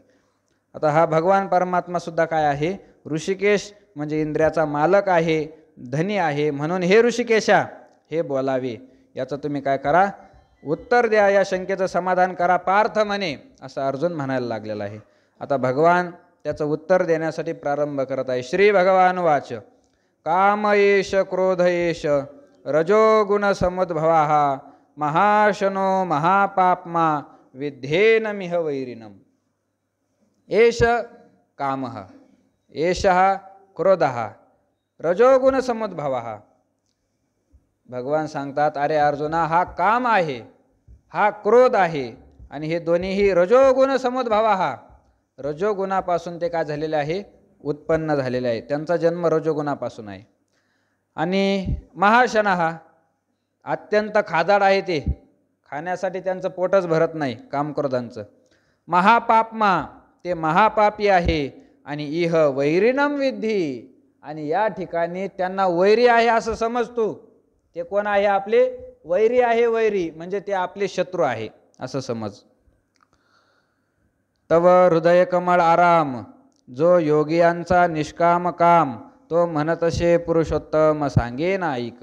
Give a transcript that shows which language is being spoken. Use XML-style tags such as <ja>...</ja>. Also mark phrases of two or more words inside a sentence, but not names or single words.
<mr>आता हा भगवान परमात्मा सुद्धा काय आहे, ऋषिकेश म्हणजे इंद्रियाचा मालक आहे, धनी आहे. म्हणून हे ऋषिकेशा हे बोलावे, याचं तुम्ही काय करा, उत्तर द्या, या शंकेचं समाधान करा. पार्थ म्हणे, असं अर्जुन म्हणायला लागलेला आहे. आता भगवान त्याचं उत्तर देण्यासाठी प्रारंभ करत आहे.</mr> <sa>श्री भगवान वाच, काम एष क्रोध एष रजोगुण समुद्भवा महाशनो महापाप्मा विध्येन मिह वैरिणम. एष कामः एषः क्रोधः रजोगुण समुद्भवः.</sa> <mr>भगवान सांगतात, अरे अर्जुना, हा काम आहे, हा क्रोध आहे, आणि हे दोन्हीही</mr> <sa>रजोगुण समुद्भवः,</sa> <mr>रजोगुणापासून ते काय झालेले आहे, उत्पन्न झालेले आहे. त्यांचा जन्म रजोगुणापासून आहे. आणि महाशनः, अत्यंत खादाड आहे, ते खाण्यासाठी त्यांचं पोटच भरत नाही कामक्रोधांचं. महापाप्मा, ते महापापी आहे.</mr> <sa>आणि इह वैरिणम विद्धी,</sa> <mr>आणि या ठिकाणी त्यांना वैरी आहे असं समजतो. ते कोण आहे, आपले वैरी आहे. वैरी म्हणजे ते आपले शत्रू आहे असं समज. तव हृदय कमळ आराम, जो योगियांचा निष्काम काम, तो म्हणतसे पुरुषोत्तम सांगेन ऐक.</mr>